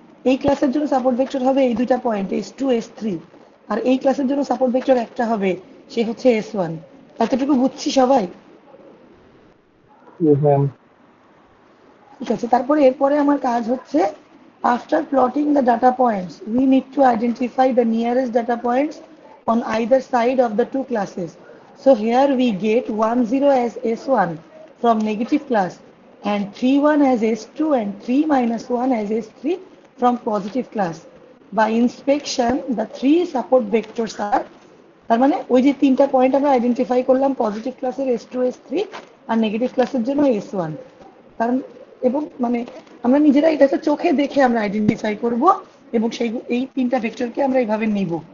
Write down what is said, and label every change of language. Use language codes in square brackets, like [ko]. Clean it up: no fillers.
[bn] এই ক্লাসের জন্য সাপোর্ট ভেক্টর হবে এই দুটা পয়েন্ট S2 S3। আর এই ক্লাসের জন্য সাপোর্ট ভেক্টর একটা হবে, সে হচ্ছে S1। এতটুকু বুঝছি সবাই? [en] Yes ma'am. [bn] ঠিক আছে, তারপরে এরপরে আমার কাজ হচ্ছে, [en] After plotting the data points we need to identify the nearest data points on either side of the two classes. So here we get 1 0 as S1 from negative class, and 3 1 as S2, and 3 - 1 as S3 from positive class. By inspection the three support vectors are, [bn] তার মানে ওই যে 3টা point আমরা identify করলাম positive ক্লাসের S2 S3 আর negative ক্লাসের জন্য S1। কারণ এবং মানে আমরা নিজেরা এটাকে চোখে দেখে আমরা আইডেন্টিফাই করব, এবং এই 3টা ভেক্টরকে আমরা এইভাবে নিব।